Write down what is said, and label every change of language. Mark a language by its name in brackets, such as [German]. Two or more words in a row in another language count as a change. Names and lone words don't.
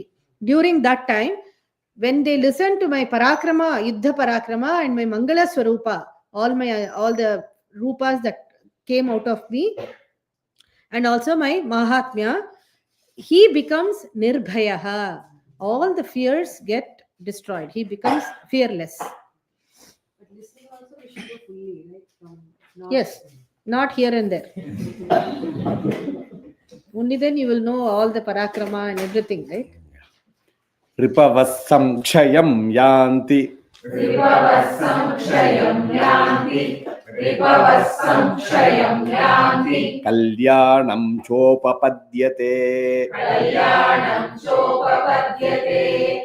[English] During that time, when they listen to my Parakrama, [Sanskrit] Yuddha Parakrama [English] and my [Sanskrit] Mangala Swarupa, [English] all the rupas that came out of me, and also my Mahatmya, he becomes Nirbhayaha. All the fears get destroyed. He becomes fearless. But listening also we should do fully, right? Yes, not here and there. Only then you will know all the Parakrama and everything, right? [Sanskrit] Ripavassam kshayam yanti. Ripavassam kshayam yanti. Ripavassam kshayam yanti. Kalyanam chopapadyate. Kalyanam chopapadyate.